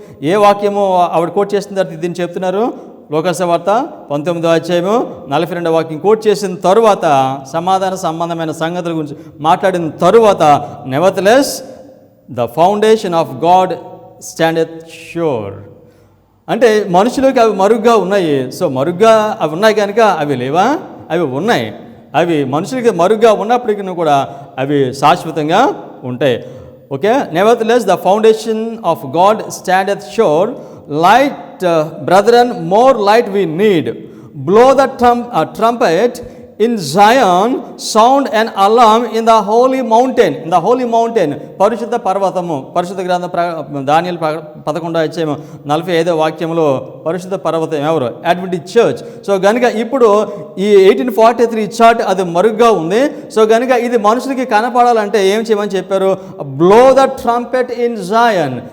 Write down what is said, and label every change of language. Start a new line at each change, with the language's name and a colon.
Telugu: ఏ వాక్యము ఆవిడ కోట్ చేసిన తర్వాత దీన్ని చెప్తున్నారు? లోకసువార్త 19:42 వాక్యం కోట్ చేసిన తరువాత సమాధాన సంబంధమైన సంగతుల గురించి మాట్లాడిన తరువాత
English: nevertheless the foundation of God standeth sure
Telugu: అంటే మనుషులకి అవి మరుగుగా ఉన్నాయి. సో మరుగుగా అవి ఉన్నాయి కనుక అవి లేవా? అవి ఉన్నాయి. అవి మనుషులకి మరుగుగా ఉన్నప్పటికీ కూడా అవి శాశ్వతంగా ఉంటాయి.
English: Okay, nevertheless the foundation of God standeth sure. Light, brethren, more light we need. Blow the trumpet in Zion, sound an alarm in the holy mountain. In the holy mountain,
Telugu: పరిశుద్ధ పర్వతము. పరిశుద్ధ గ్రంథం దానియేలు 11:45 వాక్యంలో పరిశుద్ధ పర్వతం ఎవరు? Adventist church. సో కనుక ఇప్పుడు ఈ 1843 చార్ట్ అది మరుగుగా ఉంది. సో కనుక ఇది మనుషులకి కనపడాలంటే ఏం చేయమని చెప్పారు?
English: Blow the trumpet in Zion.